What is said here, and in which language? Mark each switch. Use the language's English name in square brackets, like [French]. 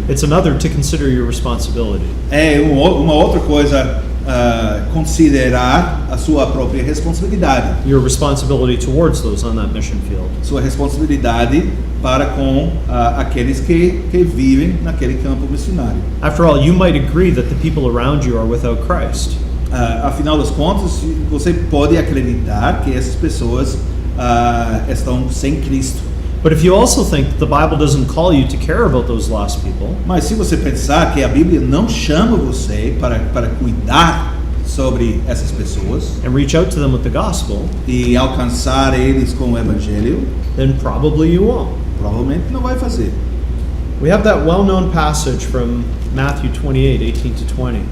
[English] It's another to consider your responsibility. [Portuguese] É uma outra coisa considerar a sua própria responsabilidade. [English] Your responsibility towards those on that mission field. [Portuguese] Sua responsabilidade para com aqueles que vivem naquele campo missionário. [English] After all, you might agree that the people around you are without Christ. [Portuguese] Afinal das contas, você pode acreditar que essas pessoas estão sem Cristo. [English] But if you also think that the Bible doesn't call you to care about those lost people, [Portuguese] Mas se você pensar que a Bíblia não chama você para cuidar sobre essas pessoas [English] and reach out to them with the gospel, [Portuguese] e alcançar eles com o Evangelho, [English] then probably you won't. [Portuguese] provavelmente não vai fazer. [English] We have that well-known passage from Matthew 28, 18 to 20.